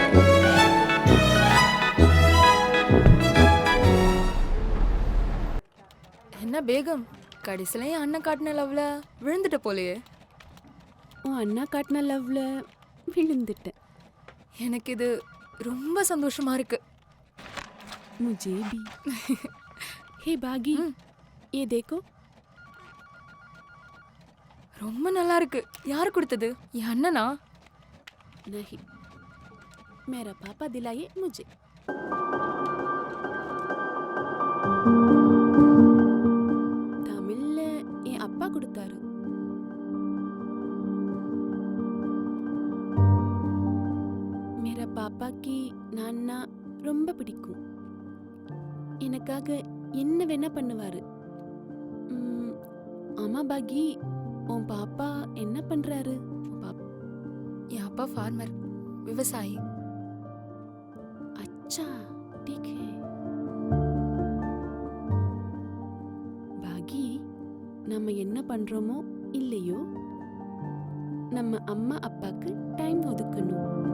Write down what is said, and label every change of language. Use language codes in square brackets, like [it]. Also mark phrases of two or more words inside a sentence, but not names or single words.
[ta] என்ன பேகம், கடைசியில என் அண்ணன் காட்டின லவ்ல விழுந்துட்ட போலயே. உன் அண்ணா காட்டின லவ்ல விழுந்துட்டேன். எனக்கு இது ரொம்ப சந்தோஷமா இருக்கு. [hi] मुझे भी. हे बागी, ये देखो. [ta] ரொம்ப நல்லா இருக்கு. யார் கொடுத்தது? என் அண்ணனா? [hi] नहीं, मेरा पापा दिलाए मुझे. [ta] தமிழ்ல என் அப்பா கொடுத்தாரு. [hi] मेरा पापा की [ta] நான்னா ரொம்ப பிடிக்கும். எனக்காக என்ன வேணா பண்ணுவாரு. ஆமா பாகி, உன் பாப்பா என்ன பண்றாரு? என் அப்பா ஃபார்மர், விவசாயி. [hi] अच्छा ठीक है. [ta] பாகி, நம்ம என்ன பண்றோமோ இல்லையோ நம்ம அம்மா அப்பாக்கு டைம் ஒதுக்கணும்.